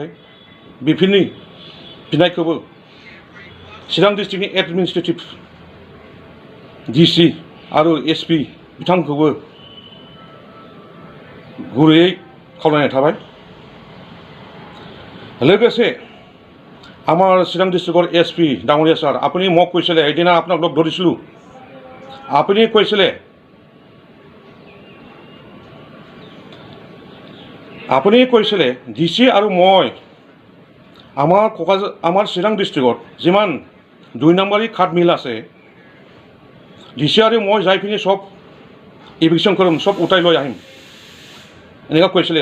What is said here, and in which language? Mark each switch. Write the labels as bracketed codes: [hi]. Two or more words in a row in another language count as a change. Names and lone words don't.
[brx] बेफोरनि बिनायखौबो चिरां डिस्ट्रिक्टनि एडमिनिस्ट्रेटिभ DC आरो SP बिथांखौबो गुरैयै खावलायनाय थाबाय। [as] लोगोसे আমার চিরাং ডিস্ট্রিক্টৰ SP ডাঙৰীয়া ছাৰ, আপুনি মোক কৈছিলে, এদিনা আপোনাক লগ ধৰিছিলোঁ, আপুনি কৈছিলে DC আৰু মই আমাৰ চিৰাং ডিস্ট্ৰিক্টত যিমান 2 নম্বৰী কাঠ মিল আছে, DC আৰু মই যাই পিনি সব ইভিকশ্যন কৰিম, সব উঠাই লৈ আহিম, এনেকুৱা কৈছিলে।